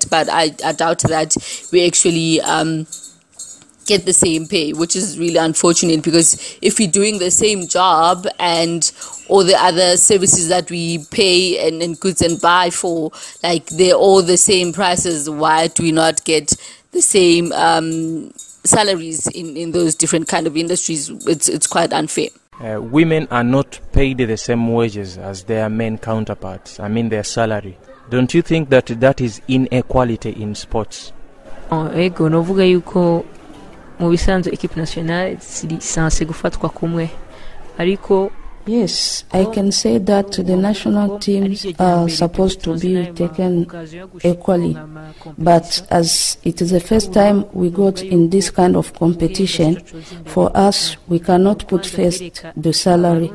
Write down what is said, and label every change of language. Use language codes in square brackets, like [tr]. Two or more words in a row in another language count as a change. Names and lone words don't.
[en] But I doubt that we actually get the same pay, which is really unfortunate, because if we're doing the same job and all the other services that we pay and goods and buy for, like they're all the same prices, why do we not get the same salaries in those different kind of industries? It's quite unfair. Women are not paid the same wages as their men counterparts. I mean their salary. Don't you think that is inequality in sports? [rn] Ego novuga yuko mu bisanzwe [fr] equipe nationale [rn] sanse gufatwa kumwe ariko. [en] Yes, I can say that the national teams are supposed to be taken equally, but as it is the first time we got in this kind of competition, for us, we cannot put first the salary.